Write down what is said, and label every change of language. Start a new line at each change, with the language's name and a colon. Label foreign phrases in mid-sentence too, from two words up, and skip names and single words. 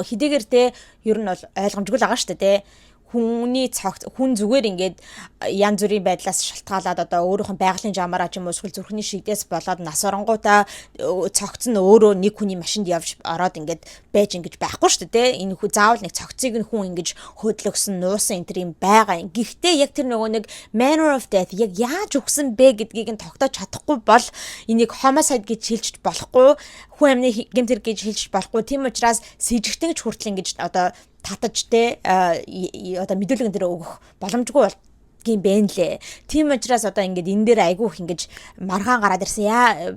Mongolian: Хэдийгээр те ер нь бол ойлгомжгүй л байгаа шүү дээ те. Хүний хүн зүгээр ингээд янз бүрийн байдлаас шалтгаалаад одоо өөрийнх нь байгалийн жамаараа ч юм уу эсвэл зүрхний шигдээс болоод нас оронгуудаа цогц нь өөрөө нэг хүний машинд явж ороод ингээд байж ингэж байхгүй шүү дээ. Энэ хүн заавал нэг цогцыг нь хүн ингэж хөдлөгсөн, нуусан энэ төр юм байгаа. Гэхдээ яг тэр нөгөө нэг
English: manner of death
Mongolian: яг яаж үхсэн бэ гэдгийг нь тогтоож чадахгүй бол энийг homicide гэж хэлж болохгүй, хүн амны гэмт хэрэг гэж хэлж болохгүй. Тийм учраас сэжигтэн ч хүртэл ингэж одоо татаж те одоо мэдүүлгэн дээр өгөх боломжгүй бол гин бэ нэлээ. Тийм учраас одоо ингээд энэ дээр айгүй их ингэж маргаан гараад ирсэн.